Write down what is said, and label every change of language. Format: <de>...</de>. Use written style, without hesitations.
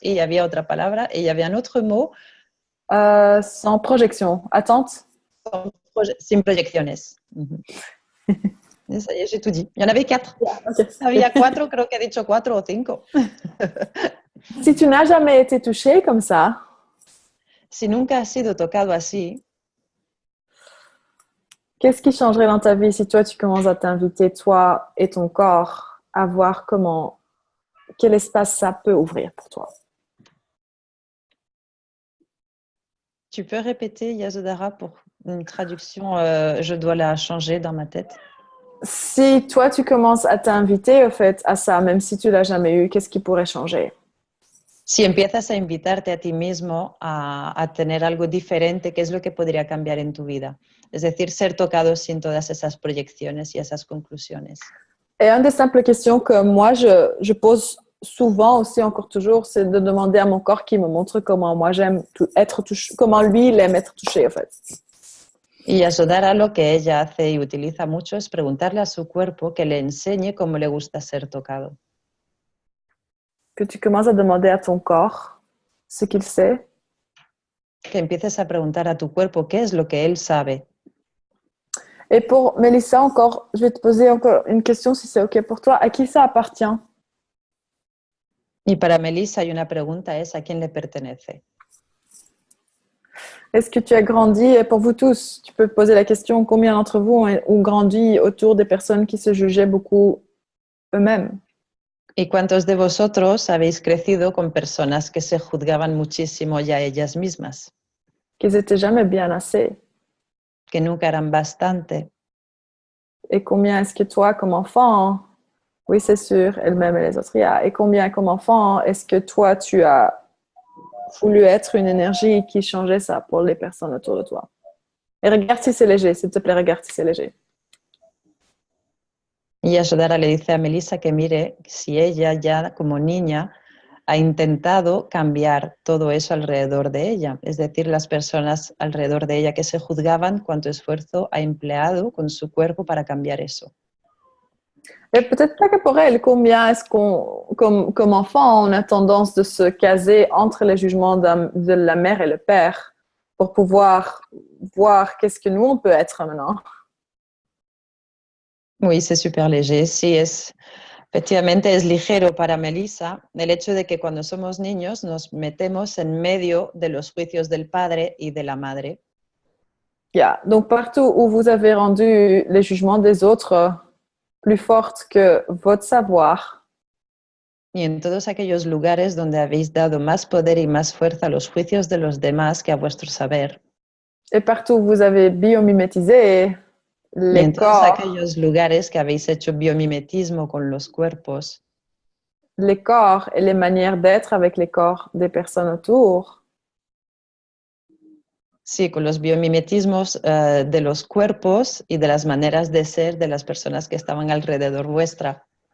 <es>Y había otra palabra, y había otro mot.</es> <fr>Sans projection. Attente?</fr> <es>Sin proyecciones.</es> <fr>Ça y est, j'ai tout dit. Il y en avait 4. Okay.</fr> <es>Había 4, creo que he dicho 4 o 5.</es> <fr>Si tu n'as jamais été touché comme ça,</fr> <es>Si nunca has sido tocado así,</es> <fr>qu'est-ce qui changerait dans ta vie si toi, tu commences à t'inviter, toi et ton corps, à voir comment, quel espace ça peut ouvrir pour toi? tu peux répéter, Yasodhara, pour une traduction, je dois la changer dans ma tête. Si toi, tu commences à t'inviter, au fait, à ça, même si tu l'as jamais eu, qu'est-ce qui pourrait changer?</fr> <es>Si empiezas a invitarte a ti mismo a tener algo diferente, ¿qué es lo que podría cambiar en tu vida? Es decir, ser tocado sin todas esas proyecciones y esas conclusiones.</es> <fr>Et une des simples questions que moi, je pose souvent aussi, encore toujours, c'est de demander à mon corps qui me montre comment moi j'aime être touché, comment lui, il aime être touché, en fait.</fr> <es>Y Yasodhara lo que ella hace y utiliza mucho es preguntarle a su cuerpo que le enseñe cómo le gusta ser tocado.</es> <fr>Que tu commences à demander à ton corps ce qu'il sait.</fr> <es>Que empieces a preguntar a tu cuerpo qué es lo que él sabe.</es> <fr>Et pour Melissa, encore, je vais te poser encore une question si c'est OK pour toi. À qui ça appartient?</fr> <es>Y para Melissa hay una pregunta, es ¿a quién le pertenece?</es> <fr>Est-ce que tu as grandi, et pour vous tous, tu peux poser la question, combien d'entre vous ont grandi autour des personnes qui se jugeaient beaucoup eux-mêmes?</fr> <es>¿Y cuántos de vosotros habéis crecido con personas que se juzgaban muchísimo ya ellas mismas?</es> <fr>Qu'ils n'étaient jamais bien assez.</fr> <es>Que nunca eran bastante.</es> <fr>Et combien est-ce que toi, comme enfant, oui, c'est sûr, elle-même et les autres, et combien, comme enfant, est-ce que toi, tu as voulu être une énergie qui changeait ça pour les personnes autour de toi? Et regarde si c'est léger, s'il te plaît, regarde si c'est léger.</fr> <es>Y Yasodhara le dice a Melissa que mire si ella ya como niña ha intentado cambiar todo eso alrededor de ella. Es decir, las personas alrededor de ella que se juzgaban, cuánto esfuerzo ha empleado con su cuerpo para cambiar eso.</es> <fr>Et peut-être pas que pour elle, combien est-ce qu'on, comme enfant, on a tendance de se caser entre les jugements de la mère et le père pour pouvoir voir qu'est-ce que nous, on peut être maintenant. Oui, c'est super léger.</fr> <es>Sí, efectivamente es ligero para Melissa el hecho de que cuando somos niños nos metemos en medio de los juicios del padre y de la madre. Yeah.</es> <fr>Donc, partout où vous avez rendu les jugements des autres plus fortes que votre savoir.</fr> <es>Y en todos aquellos lugares donde habéis dado más poder y más fuerza a los juicios de los demás que a vuestro saber.</es> <fr>Et partout où vous avez biomimétisé</fr> <es>Y en</es> <fr>les</fr> <es>todos</es> <fr>corps,</fr> <es>aquellos lugares que habéis hecho biomimetismo con los cuerpos.</es> <fr>Les corps et les manières d'être avec les corps des personnes autour.</fr> <es>Sí, con los biomimetismos de los cuerpos y de las maneras de ser de las personas que estaban alrededor vuestra.</es>